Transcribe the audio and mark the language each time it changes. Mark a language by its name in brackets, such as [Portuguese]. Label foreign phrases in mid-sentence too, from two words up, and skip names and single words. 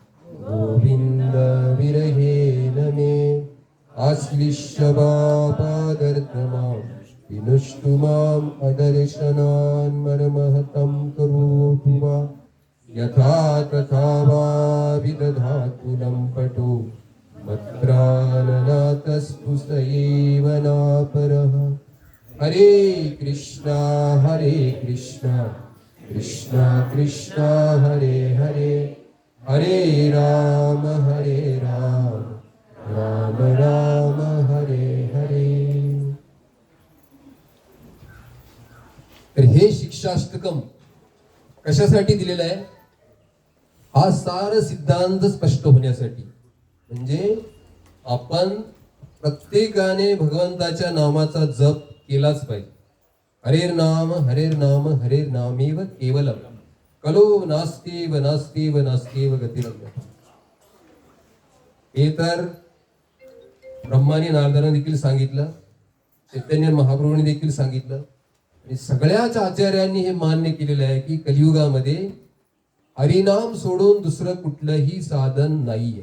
[Sanskrit] गोविन्दविरहेण मे आश्लिष्य पापादर्तमां विनुष्टु माम् अदर्शनान् मर्महतं करोतु वा यथा तथा वा विदधातु लम्पटो मत्प्राणनाथस्तु स एव नापरः। हरे कृष्णा कृष्णा कृष्णा हरे हरे हरे राम राम राम हरे हरे। [Marathi] तर हे शिक्षाष्टकम कशासाठी दिलेलं आहे? हा सार सिद्धांत स्पष्ट होण्यासाठी, म्हणजे आपण प्रत्येकाने भगवंताच्या नामाचा जप केलाच पाहिजे. [Sanskrit] हरेर नाम हरेर नामेव केवलम कलो नास्तेव नास्तेव नास्तेव गतिरम्य. [Marathi] हे तर ब्रह्माने नारदांना देखील सांगितलं, चैतन्य महाप्रभूंनी देखील सांगितलं आणि सगळ्याच आचार्यांनी हे मान्य केलेलं आहे की कलियुगामध्ये हरिनाम सोडून दुसरं कुठलंही साधन नाहीये.